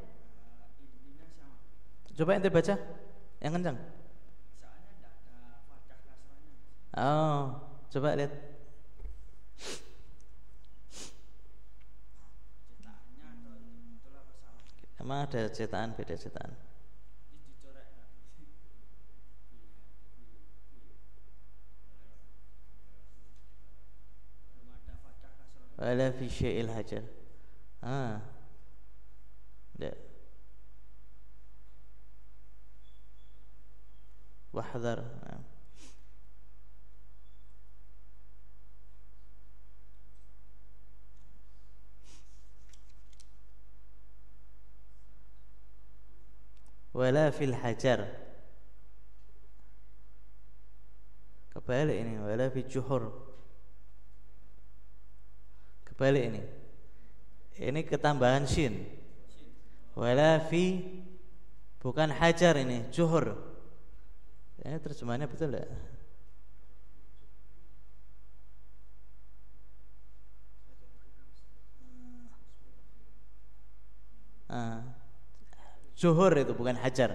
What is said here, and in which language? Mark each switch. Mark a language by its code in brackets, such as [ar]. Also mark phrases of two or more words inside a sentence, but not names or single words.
[id] Coba ente baca yang kencang. Oh, coba lihat. Emang ada cetakan, beda cetakan. [ar] ولا في شيء الحجر. [id] Tidak. Wahdhar. [ar] ولا في الحجر. [id] Kebalik ini, [ar] ولا في ظهور. [id] Kebalik ini. Ini ketambahan shin. [ar] ولا في, [id] bukan hajar ini, juhur. Ya, terjemahannya betul enggak? Juhur itu bukan hajar.